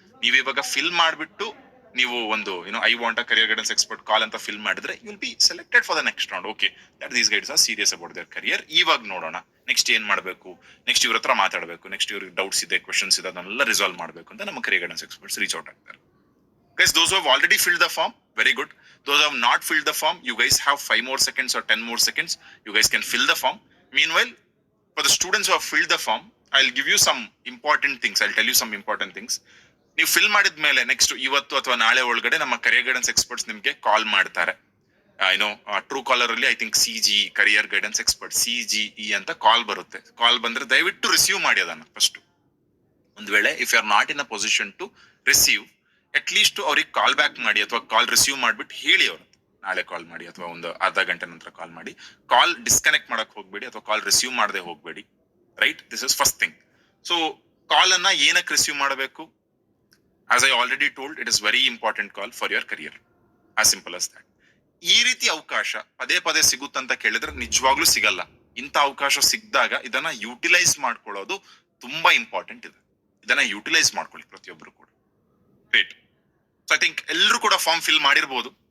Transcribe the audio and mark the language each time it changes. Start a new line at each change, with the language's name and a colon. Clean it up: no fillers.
Kannada: ನೀವು ಇವಾಗ ಫಿಲ್ ಮಾಡ್ಬಿಟ್ಟು ನೀವು ಒಂದು
English: I want a career guidance expert call
Kannada: ಅಂತ ಫಿಲ್ ಮಾಡಿದ್ರೆ
English: You will be selected for the next round. Okay that these guides are serious about their career.
Kannada: ಇವಾಗ ನೋಡೋಣ ನೆಕ್ಸ್ಟ್ ಏನ್ ಮಾಡಬೇಕು, ನೆಕ್ಸ್ಟ್ ಇವ್ರ ಹತ್ರ ಮಾತಾಡಬೇಕು, ನೆಕ್ಸ್ಟ್ ಇವ್ರಿಗೆ ಡೌಟ್ಸ್ ಇದೆ, ಕ್ವಶನ್ಸ್ ಇದೆ, ಅದನ್ನೆಲ್ಲ ರಿಸಾಲ್ವ್ ಮಾಡಬೇಕು ಅಂತ ನಮ್ಮ career guidance experts reach out ಆಗ್ತಾರೆ.
English: Guys, those who have already filled the form, very good. Those who have not filled the form, you guys have 5 more seconds or 10 more seconds. You guys can fill the form. Meanwhile, for the students who have filled the form, I'll give you some important things. I'll tell you some important things.
Kannada: ನೀವು fill ಮಾಡಿದ್ಮೇಲೆ next ಇವತ್ತು ಅಥವಾ ನಾಳೆ ಒಳಗಡೆ ನಮ್ಮ career guidance experts ನಿಮ್ಗೆ ಕಾಲ್ ಮಾಡ್ತಾರೆ. True collar ಅಲ್ಲಿ I think CG career guidance expert CGE ಅಂತ ಕಾಲ್ ಬರುತ್ತೆ. ಕಾಲ್ ಬಂದ್ರೆ ದಯವಿಟ್ಟು ರಿಸೀವ್ ಮಾಡಿ ಅದನ್ನ ಫಸ್ಟ್. ಒಂದ್ ವೇಳೆ
English: if you are not in a position to receive,
Kannada: at least ಅವ್ರಿಗೆ ಕಾಲ್ ಬ್ಯಾಕ್ ಮಾಡಿ ಅಥವಾ ಕಾಲ್ ರಿಸೀವ್ ಮಾಡ್ಬಿಟ್ಟು ಹೇಳಿ ಅವ್ರು ನಾಳೆ ಕಾಲ್ ಮಾಡಿ ಅಥವಾ ಒಂದು ಅರ್ಧ ಗಂಟೆ ನಂತರ ಕಾಲ್ ಮಾಡಿ. ಕಾಲ್ ಡಿಸ್ಕನೆಕ್ಟ್ ಮಾಡಕ್ ಹೋಗ್ಬೇಡಿ ಅಥವಾ ಕಾಲ್ ರಿಸೀವ್ ಮಾಡದೆ ಹೋಗ್ಬೇಡಿ. Right?
English: This is first thing.
Kannada: So ಕಾಲ್ ಅನ್ನ ಏನಕ್ಕೆ ರಿಸೀವ್ ಮಾಡಬೇಕು?
English: As I already told, it is very important call for your career. As simple as that.
Kannada: ಈ ರೀತಿ ಅವಕಾಶ ಪದೇ ಪದೇ ಸಿಗುತ್ತಂತ ಕೇಳಿದ್ರೆ ನಿಜವಾಗ್ಲೂ ಸಿಗಲ್ಲ. ಇಂಥ ಅವಕಾಶ ಸಿಕ್ಕಿದಾಗ ಇದನ್ನ ಯುಟಿಲೈಸ್ ಮಾಡ್ಕೊಳ್ಳೋದು ತುಂಬಾ ಇಂಪಾರ್ಟೆಂಟ್ ಇದೆ. ಇದನ್ನ ಯುಟಿಲೈಸ್ ಮಾಡ್ಕೊಳ್ಳಿ ಪ್ರತಿಯೊಬ್ಬರು ಕೂಡ. ಗ್ರೇಟ್. ಸೊ ಐ ಥಿಂಕ್ ಎಲ್ಲರೂ ಕೂಡ ಫಾರ್ಮ್ ಫಿಲ್ ಮಾಡಿರ್ಬೋದು.